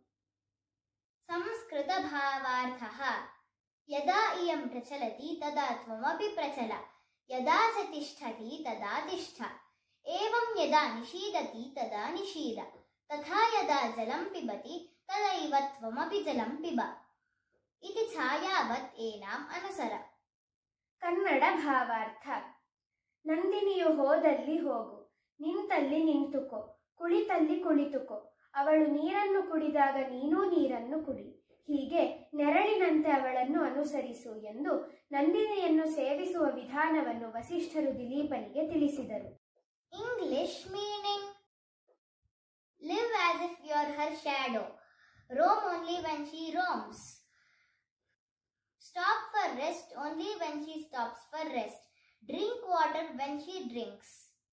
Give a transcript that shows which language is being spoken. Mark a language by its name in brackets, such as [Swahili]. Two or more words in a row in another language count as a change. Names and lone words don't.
[Sanskrit] संस्कृतभावार्थः यदा इयं प्रचलति तदा त्वमपि प्रचल यदा च तिष्ठति तदा तिष्ठ एवं यदा निषीदति तदा निषीद तथा यदा जलं पिबति तदैव त्वमपि जलं पिब इति छायावत् एनाम् अनुसर। [Kannada] ಕನ್ನಡ ಭಾವಾರ್ಥ ನಂದಿನಿಯು ಹೋದಲ್ಲಿ ಹೋಗು ನಿಂತಲ್ಲಿ ನಿಂತುಕೋ ಕುಳಿತಲ್ಲಿ ಕುಳಿತುಕೋ ಅವಳು ನೀರನ್ನು ಕುಡಿದಾಗ ನೀನೂ ನೀರನ್ನು ಕುಡಿ ಹೀಗೆ ನೆರಳಿನಂತೆ ಅವಳನ್ನು ಅನುಸರಿಸು ಎಂದು ನಂದಿನಿಯನ್ನು ಸೇವಿಸುವ ವಿಧಾನವನ್ನು ವಸಿಷ್ಠರು ದಿಲೀಪನಿಗೆ ತಿಳಿಸಿದರು. [English] English meaning live as if you are her shadow, roam only when she roams, stop for rest only when she stops for rest, drink water when she drinks.